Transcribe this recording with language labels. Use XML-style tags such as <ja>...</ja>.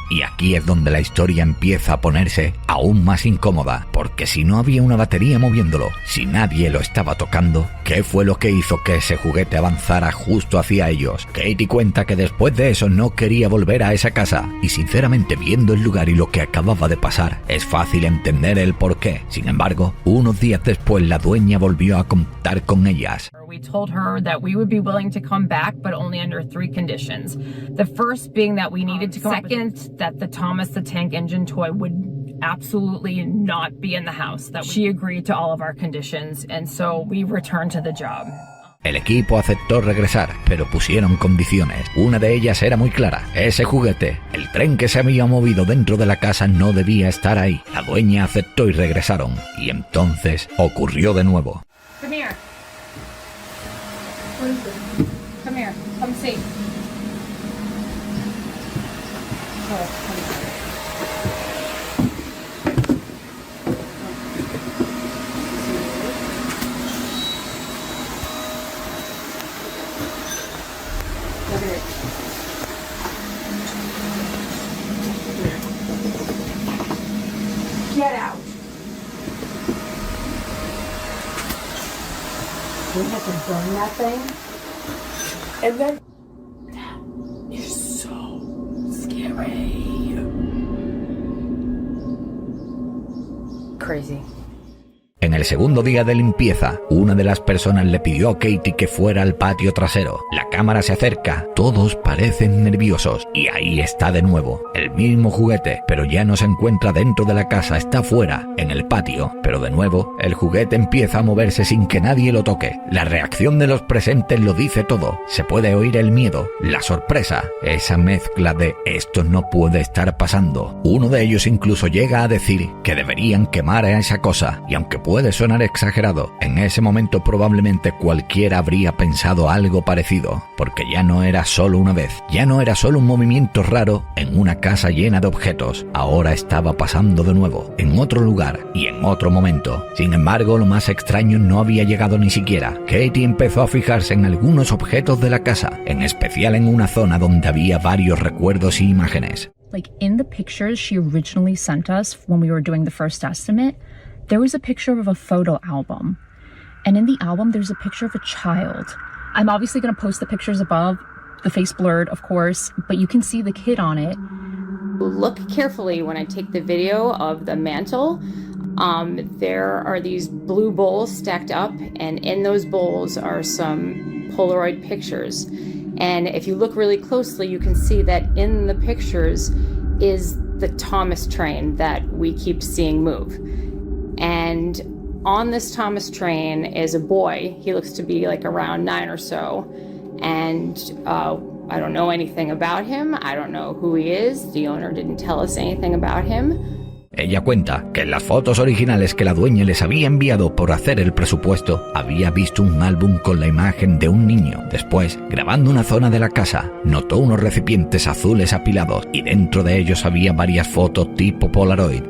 <es>Y aquí es donde la historia empieza a ponerse aún más incómoda, porque si no había una batería moviéndolo, si nadie lo estaba tocando, ¿qué fue lo que hizo que ese juguete avanzara justo hacia ellos? Katie cuenta que después de eso no quería volver a esa casa, y sinceramente viendo el lugar y lo que acababa de pasar, es fácil entender el porqué. Sin embargo, unos días después la dueña volvió a contar con ellas.</es> <en>We told her that we would be willing to come back, but only under 3 conditions. The first being that we needed to come second, that the Thomas the Tank Engine toy would absolutely not be in the house. That she agreed to all of our conditions, and so we returned to the job.</en> <es>El equipo aceptó regresar, pero pusieron condiciones. Una de ellas era muy clara. Ese juguete, el tren que se había movido dentro de la casa, no debía estar ahí. La dueña aceptó y regresaron. Y entonces ocurrió de nuevo.</es> <en>Come here. Come here. Come see. Get out. We have to burn that thing. And then that is so scary. Crazy.</en> <es>En el segundo día de limpieza, una de las personas le pidió a Katie que fuera al patio trasero. La cámara se acerca, todos parecen nerviosos, y ahí está de nuevo, el mismo juguete, pero ya no se encuentra dentro de la casa, está fuera, en el patio. Pero de nuevo, el juguete empieza a moverse sin que nadie lo toque. La reacción de los presentes lo dice todo. Se puede oír el miedo, la sorpresa, esa mezcla de esto no puede estar pasando. Uno de ellos incluso llega a decir que deberían quemar a esa cosa, y aunque puede sonar exagerado, en ese momento probablemente cualquiera habría pensado algo parecido, porque ya no era solo una vez, ya no era solo un movimiento raro en una casa llena de objetos, ahora estaba pasando de nuevo, en otro lugar y en otro momento. Sin embargo, lo más extraño no había llegado ni siquiera. Katie empezó a fijarse en algunos objetos de la casa, en especial en una zona donde había varios recuerdos y imágenes.</es> <en>Like in the pictures she originally sent us when we were doing the first estimate, there was a picture of a photo album. And in the album, there's a picture of a child. I'm obviously going to post the pictures above, the face blurred, of course, but you can see the kid on it. Look carefully when I take the video of the mantle. There are these blue bowls stacked up, and in those bowls are some Polaroid pictures. And if you look really closely, you can see that in the pictures is the Thomas train that we keep seeing move. And on this Thomas train is a boy. He looks to be like around 9 or so. And I don't know anything about him. I don't know who he is. The owner didn't tell us anything about him.</en> <es>Ella cuenta que en las fotos originales que la dueña les había enviado por hacer el presupuesto, había visto un álbum con la imagen de un niño. Después, grabando una zona de la casa, notó unos recipientes azules apilados y dentro de ellos había varias fotos tipo Polaroid.</es>